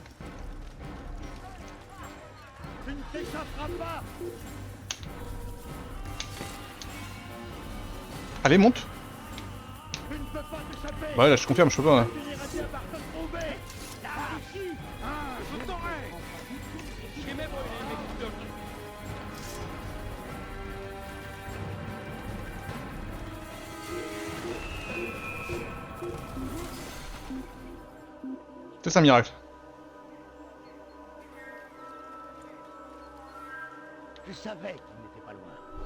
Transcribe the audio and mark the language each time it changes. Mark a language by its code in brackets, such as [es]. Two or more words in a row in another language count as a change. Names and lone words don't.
[fr] Tu ne t'échapperas pas! Allez, monte. Tu ne peux pas t'échapper! Ouais, là, je confirme, je peux pas. Hein. Tu iras bien par te trouver! Là, ici! Ah, je t'aurai! [tr] Kime boyun eğmek istiyorsun? [fr] C'est un miracle. Je savais qu'il n'était pas loin.